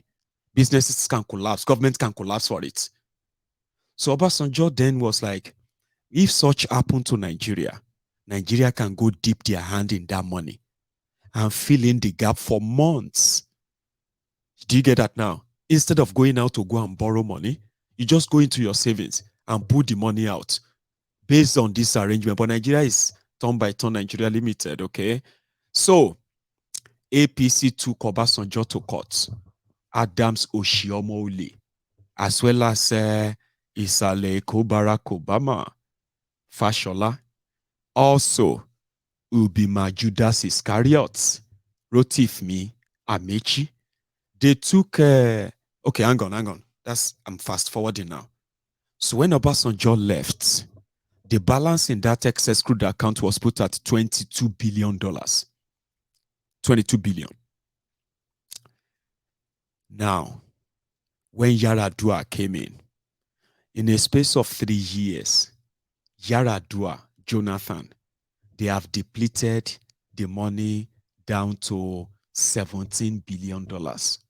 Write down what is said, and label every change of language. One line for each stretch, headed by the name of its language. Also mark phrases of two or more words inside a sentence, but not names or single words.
English: Businesses can collapse, government can collapse for it. So Obasanjo then was like, if such happened to Nigeria, Nigeria can go dip their hand in that money and fill in the gap for months. Do you get that now? Instead of going out to go and borrow money, you just go into your savings and put the money out based on this arrangement. But Nigeria is turn by turn Nigeria Limited, okay? So, APC took Obasanjo to court. Adams Oshiomhole, as well as Isale Barack Obama, Fashola, also Ubima Judas Iscariot, Rotifmi, Amechi. They took, okay, hang on. I'm fast forwarding now. So when Obasanjo left, the balance in that excess crude account was put at $22 billion. 22 billion. Now, when Yaradua came in a space of 3 years, Yaradua, Jonathan, they have depleted the money down to $17 billion.